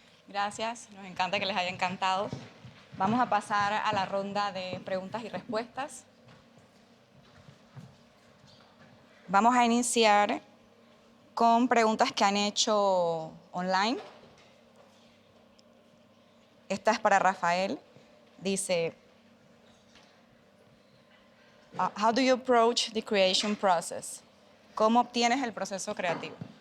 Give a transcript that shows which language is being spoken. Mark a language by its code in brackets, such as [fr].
[es] Gracias, nos encanta que les haya encantado. Vamos a pasar a la ronda de preguntas y respuestas. Vamos a iniciar con preguntas que han hecho online. Esta es para Rafael. [en] Dice, how do you approach the creation process? [es] ¿Cómo obtienes el proceso creativo?